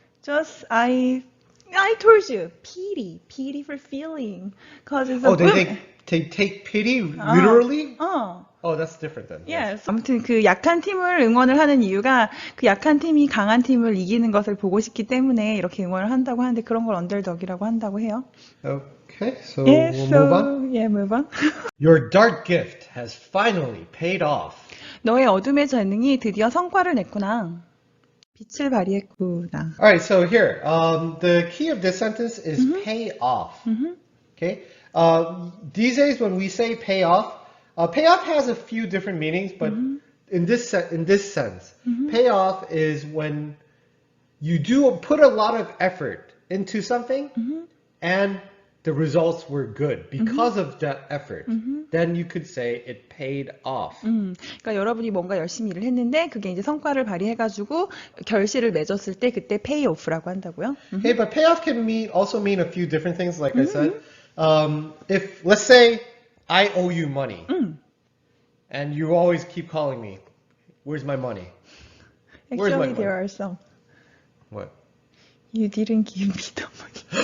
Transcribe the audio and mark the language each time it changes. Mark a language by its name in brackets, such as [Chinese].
[English] Just I told you pity for feeling, cause it's a They take pity literally? Oh, that's different then. Yes. [Korean] 아무튼 그 약한 팀을 응원을 하는 이유가 그 약한 팀이 강한 팀을 이기는 것을 보고 싶기 때문에 이렇게 응원을 한다고 하는데 그런 걸 언더독이라고 한다고 해요. [English] Okay, so Yeah, we'll so move on. yeah, move on. Your dark gift has finally paid off. [Korean] 너의 어둠의 재능이 드디어 성과를 냈구나. 빛을 발휘했구나. [English] All right, so here, the key of this sentence is pay off. Okay, these days when we say pay off has a few different meanings, but in this sense, pay off is when you do put a lot of effort into something, and the results were good because of that effort. Then you could say it paid off. [Korean] 그러니까 여러분이 뭔가 열심히 일을 했는데 그게 이제 성과를 발휘해가지고 결실을 맺었을 때 그때 pay off라고 한다고요. [English] Okay, but payoff can also mean a few different things, like I said. If, let's say, I owe you money, and you always keep calling me, where's my money? Where's my Actually, there are some. What? You didn't give me the money.